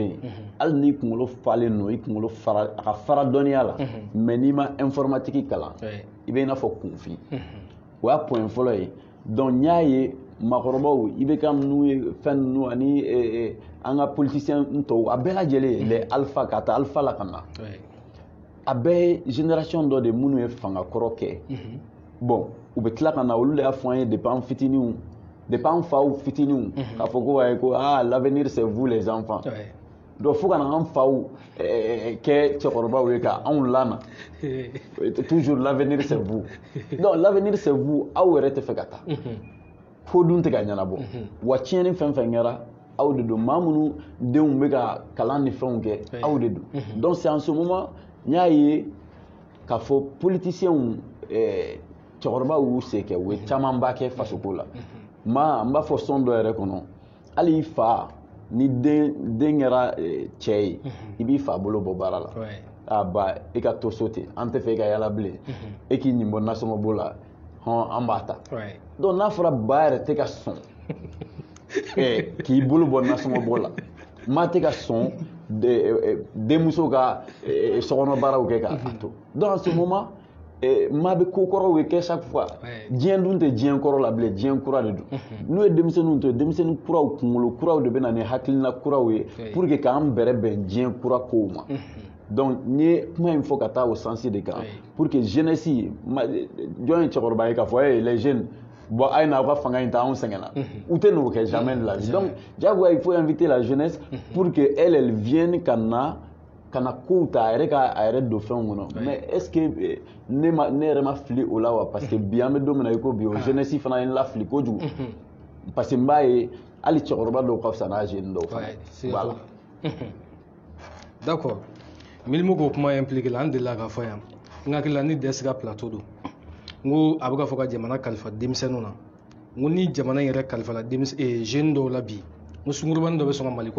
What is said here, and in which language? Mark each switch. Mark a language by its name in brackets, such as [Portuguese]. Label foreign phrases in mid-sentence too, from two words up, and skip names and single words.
[Bambara] yen hali n'i kunkolo falen don i kunkolo fara a ka fara dɔnniya la mais n'i ma informatique kalan i bɛ i n'a fɔ kunfin o y'a point fɔlɔ ye donc n y'a ye maakɔrɔbaw i bɛ ka ninnu ye fɛn ninnu ani an ka politicien tɔw a bɛɛ lajɛlen [French] les alpha [Bambara] ka taa alpha la ka na a bɛɛ ye génération dɔ de minnu ye fanga kɔrɔ kɛ bon u bɛ tila ka na olu de y'a fɔ an ye depuis an fitininw depuis an faw fitininw k'a fɔ ko ayi ko [French] l'avenir c'est vous les enfants [Bambara] donc fo ka na an faw kɛ cɛkɔrɔbaw ye ka anw lana [French] toujours l'avenir c'est vous donc l'avenir c'est vous [Bambara] aw yɛrɛ tɛ fɛ ka taa ko dun tɛ ka ɲɛnabɔ wa tiɲɛni fɛn fɛn kɛra aw de don maa minnu denw bɛ ka kalan ni fɛnw kɛ aw de don donc [French] c'est en ce moment [Bambara] n y'a ye k'a fɔ politiciens cɛkɔrɔbaw y'u se kɛ u ye camanba kɛ fasoko la n b'a fɔ sɔn dɔ yɛrɛ kɔnɔ hali i fa ni den kɛra cɛ ye i b'i fa bolo bɔ baara la ba i ka to so ten an tɛ fɛ i ka yala bilen e k'i nin bɔ nasɔngɔbɔ la an b'a ta donc n'a fɔra ba yɛrɛ tɛ ka sɔn k'i bolo bɔ nasɔngɔbɔ la maa tɛ ka sɔn denmuso ka sokɔnɔ baaraw kɛ k'a to donc [French] en ce moment [Bambara] maa bɛ ko kɔrɔw bɛ kɛ [French] chaque fois [Bambara] diɲɛ dun tɛ diɲɛ kɔrɔ la bilen diɲɛ kura de don n'u ye denmisɛnninw to denmisɛnnin kuraw kunkolo kuraw de bɛ na ni hakilina kuraw ye [French] pour que [Bambara] k'an bɛrɛ bɛn diɲɛ kura kow ma donc n ye kuma in fɔ ka taa o sens de kan [French] pour que jeunesse [Bambara] jɔn ye cɛkɔrɔba ye k'a fɔ [French] les jeunes bon [Bambara] a ye n'aw ka fanga in ta anw sɛgɛnna u tɛ n'o kɛ [French] jamais de la vie donc [Bambara] diyagoya [French] il faut inviter la jeunesse pour que elle vienne [Bambara] ka na kow ta a yɛrɛ ka a yɛrɛ don fɛnw kɔnɔ [French] mais est ce que [Bambara] ne yɛrɛ ma fili o la wa [French] parce que [Bambara] bi an bɛ don min na i ko bi o jeunesse fana ye n lafili kojugu [French] parce que [Bambara] n b'a ye hali cɛkɔrɔba dɔw ka fisa n'a jeune dɔw fana voilà d'accord Milimo ko kuma impliqué la an delila k'a fɔ yan n hakili la ni dɛsɛ ka plateau don n ko a bɛ ka fɔ ka jamana kalifa denmisɛnninw na n ko ni jamana yɛrɛ kalifala jeune dɔw la bi n ko sungurubanin dɔ bɛ sɔn ka maliko